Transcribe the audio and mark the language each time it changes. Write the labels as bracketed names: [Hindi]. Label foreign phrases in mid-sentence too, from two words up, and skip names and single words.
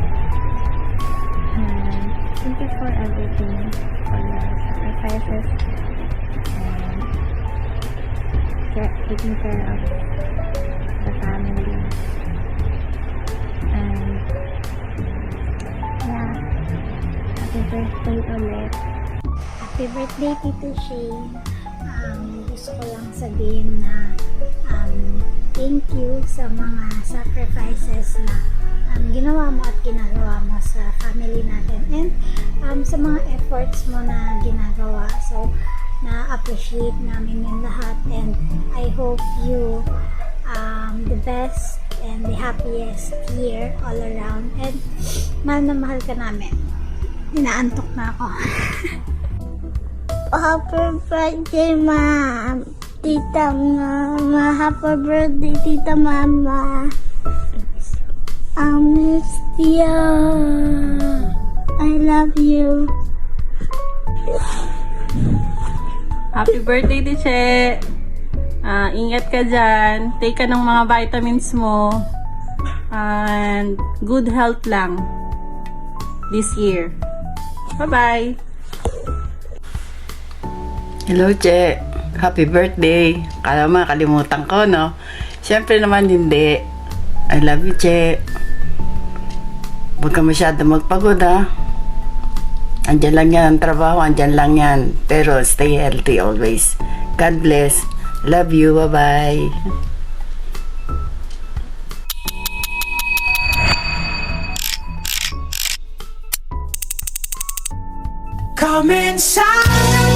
[English] And thank you for everything, for your sacrifices, and taking care of the family. And yeah, happy birthday ulit. Happy birthday, [Filipino] Tito Shane. Gusto ko lang sabihin na [English] thank you [Filipino] sa mga sacrifices na ginawa mo at ginagawa mo sa family natin, and sa mga efforts mo na ginagawa. So na-appreciate namin yung lahat, [English] and I hope you the best and the happiest year all around, and [Filipino] mahal na mahal ka namin. Inaantok na ako. [English] Happy birthday, Mom! Tita Mama! Happy birthday, Tita Mama! I miss you! I love you! Happy birthday, Tiche! [Filipino] Ingat ka dyan. Take ka ng mga vitamins mo. [English] And good health lang this year. Bye-bye! Hello, Che. Happy birthday. [Filipino] Kala mo, kalimutan ko, no? Siyempre naman hindi. [English] I love you, Che. [Filipino] Huwag ka masyado magpagod, ha? Andyan lang yan ang trabaho, andyan lang yan. [English] Pero stay healthy always. God bless. Love you. Bye-bye. Come inside